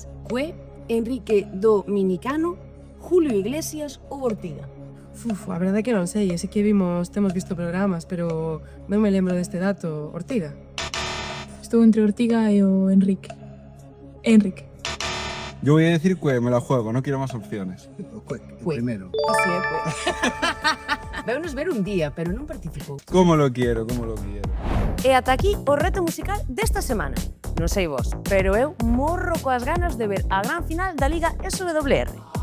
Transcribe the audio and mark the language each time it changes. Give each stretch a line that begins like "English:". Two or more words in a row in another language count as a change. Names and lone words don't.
Galician: Fue Enrique Dominicano, Julio Iglesias ou Ortiga? A verdade é que non sei, ese que temos visto programas, pero non me lembro deste dato. Ortiga? Estou entre Ortiga e o Enrique. Enrique.
Spanish: Yo voy a decir que me la juego, no quiero más opciones. Primero.
Galician: Así é, pues. Veunos ver un día, pero non participou.
Spanish: ¿Cómo lo quiero? ¿Cómo lo quiero?
Galician: E ata aquí o reto musical desta semana. Non sei vos, pero eu morro coas ganas de ver a gran final da Liga SWR.